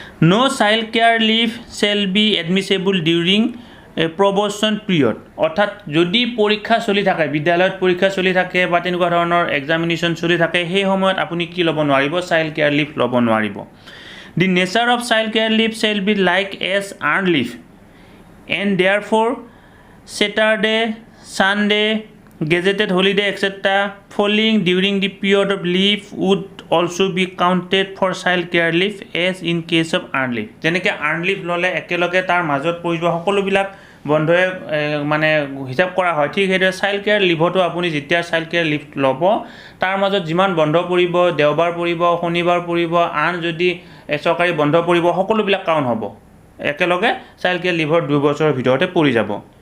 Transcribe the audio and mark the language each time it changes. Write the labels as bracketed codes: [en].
[en] no child care leave shall be admissible during a probation period [as] অৰ্থাৎ যদি পৰীক্ষা চলি থাকে বিদ্যালয়ত পৰীক্ষা চলি থাকে বা তেনেকুৱা ধৰণৰ এক্সামিনেশ্যন চলি থাকে সেই সময়ত আপুনি কি ল'ব নোৱাৰিব [en] Child care leave ল'ব নোৱাৰিব The nature of child care leave shall be like as earned leave, and therefore Saturday, Sunday, gazetted holiday, etc. falling during the period of leave would also be counted for child care leave as in case of earned leave. [as] যেনেকৈ earned leave ল'লে একেলগে তাৰ মাজত পৰি যোৱা সকলোবিলাক বন্ধই মানে হিচাপ কৰা হয় ঠিক সেইদৰে চাইল্ড কেয়াৰ লিভতো আপুনি যেতিয়া চাইল্ড কেয়াৰ লিভ ল'ব তাৰ মাজত যিমান বন্ধ পৰিব দেওবাৰ পৰিব শনিবাৰ পৰিব আন যদি চৰকাৰী বন্ধ পৰিব সকলোবিলাক কাউণ্ট হ'ব একেলগে চাইল্ড কেয়াৰ লিভৰ 2 বছৰৰ ভিতৰতে পৰি যাব